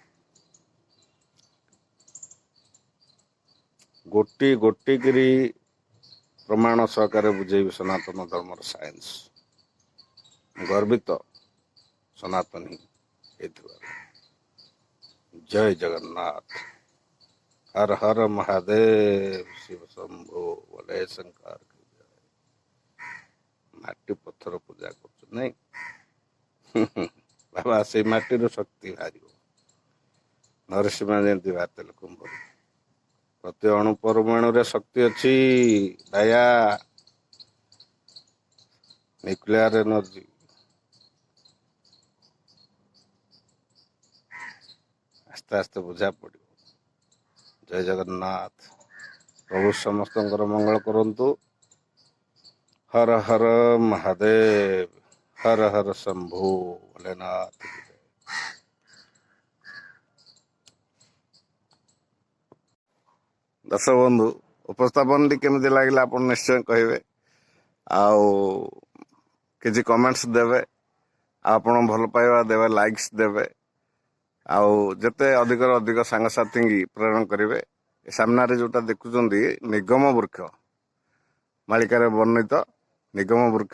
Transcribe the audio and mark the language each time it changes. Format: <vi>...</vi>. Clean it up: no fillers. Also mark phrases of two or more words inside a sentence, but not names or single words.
<or>ଗୋଟି ଗୋଟି କିରି ପ୍ରମାଣ ସହକାରେ ବୁଝେଇବି ସନାତନ ଧର୍ମର ସାଇନ୍ସ। ଗର୍ବିତ ସନାତନୀ ହେଇଥିବାରୁ। ଜୟ ଜଗନ୍ନାଥ।</or> <hi>हर हर महादेव, शिव शंभो, बोले शंकर की जय।</hi> <or>ମାଟି ପଥର ପୂଜା କରୁଛୁ ନାଇଁ? ବାବା ସେଇ ମାଟିର ଶକ୍ତି ବାହାରିବ। ନରସିଂହ ଯେମିତି ବାହାରିଥିଲେ କୁମ୍ଭରୁ। ପ୍ରତି ଅଣୁ ପରମାଣୁରେ ଶକ୍ତି ଅଛି ଦୟା।</or> <en>nuclear energy.</en> <or>ଆସ୍ତେ ଆସ୍ତେ ବୁଝା ପଡ଼ିବ। ଜୟ ଜଗନ୍ନାଥ। ପ୍ରଭୁ ସମସ୍ତଙ୍କର ମଙ୍ଗଳ କରନ୍ତୁ।</or> <hi>हर हर महादेव, हर हर शंभु भोलेनाथ।</hi> <or>ଦର୍ଶକ ବନ୍ଧୁ, ଉପସ୍ଥାପନଟି केମିତି ଲାଗିଲା ଆପଣ ନିଶ୍ଚୟ କହିବେ। ଆଉ କିଛି କମେଣ୍ଟସ୍ ଦେବେ। ଆପଣ ଭଲ ପାଇବା ଦେବେ, ଲାଇକ୍ସ ଦେବେ। ଆଉ ଯେତେ ଅଧିକରୁ ଅଧିକ ସାଙ୍ଗସାଥୀଙ୍କି ପ୍ରେରଣ କରିବେ। ଏ ସାମ୍ନାରେ ଯୋଉଟା ଦେଖୁଛନ୍ତି ନିଗମ ବୃକ୍ଷ, ମାଳିକାରେ ବର୍ଣ୍ଣିତ ନିଗମ ବୃକ୍ଷ।</or>